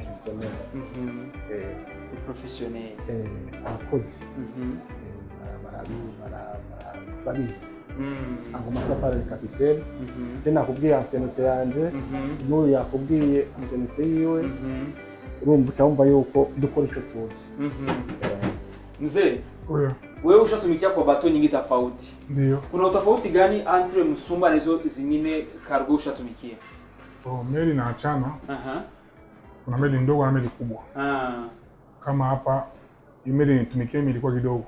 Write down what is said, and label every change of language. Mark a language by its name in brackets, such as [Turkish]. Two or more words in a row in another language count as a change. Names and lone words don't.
[Rundi] professionnel abakozi barabizi ngo Masafari ni kapitene tena nakubwiye ancienneté yanje n'uyu yakubwiye ancienneté yiwe urumva cyumva yuko dukora ico tuzi [Swahili] mzee wewe ushatumikia kwa bato nyingi tofauti ndio kuna utofauti gani entre Musumba na hizo zingine cargo ushatumikia meli na achana kuna meli ndogo na meli kubwa kama hapa meli nitumikia ilikuwa kidogo